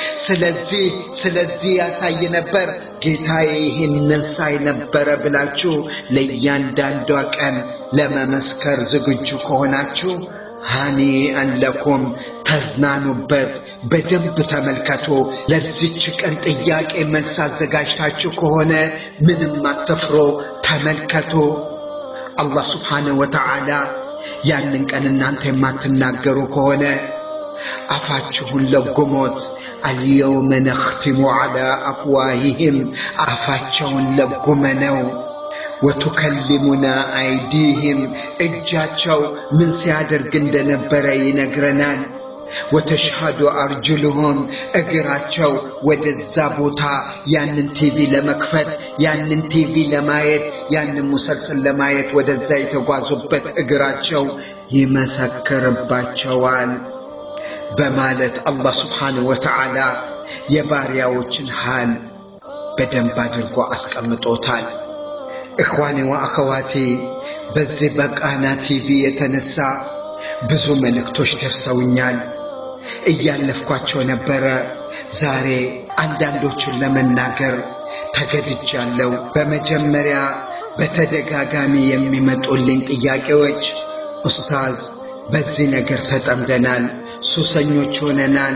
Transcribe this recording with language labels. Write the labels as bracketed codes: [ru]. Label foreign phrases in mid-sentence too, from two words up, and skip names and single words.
[am] ስለዚህ ያሳይ ነበር። ጌታዬ ይህንን ሳይ ነበረ ብላችሁ ለእያንዳንዷ ቀን ለመመስከር ዝግጁ ከሆናችሁ [ar] هنيئا لكم [am] ተዝናኑበት በደንብ ተመልከቱ ለዚች ቀን ጥያቄ መልስ አዘጋጅታችሁ ከሆነ ምንም አትፍሩ ተመልከቱ አላህ [ar] سبحانه و تعالى [am] ያንን ቀን እናንተ የማትናገሩ ከሆነ አፋችሁን ለጉሞት [ar] اليوم نختم على أفواههم [am] አፋቸውን ለጉመነው [ar] وتكلمنا أيديهم [am] እጃቸው ምን ሲያደርግ እንደነበረ ይነግረናል [ar] وتشهد أرجلهم [am] እግራቸው ወደዛ ቦታ ያንን ቲቪ ለመክፈት ያንን ቲቪ ለማየት ያንን ሙሰልሰል ለማየት ወደዛ የተጓዙበት እግራቸው ይመሰክርባቸዋል በማለት አላህ [ar] سبحانه و تعالى [am] የባሪያዎችን ሐል በደንብ አድርጎ አስቀምጦታል [ar] إخواني وأخواتي [am] በዚህ በቃና ቲቪ የተነሳ ብዙ መልእክቶች ደርሰውኛል እያለፍኳቸው ነበር ዛሬ አንዳንዶቹን ለመናገር ተገድጃለሁ በመጀመሪያ በተደጋጋሚ የሚመጡልኝ ጥያቄዎች ኡስታዝ በዚህ ነገር ተጠምደናል ሱሰኞች ሆነናል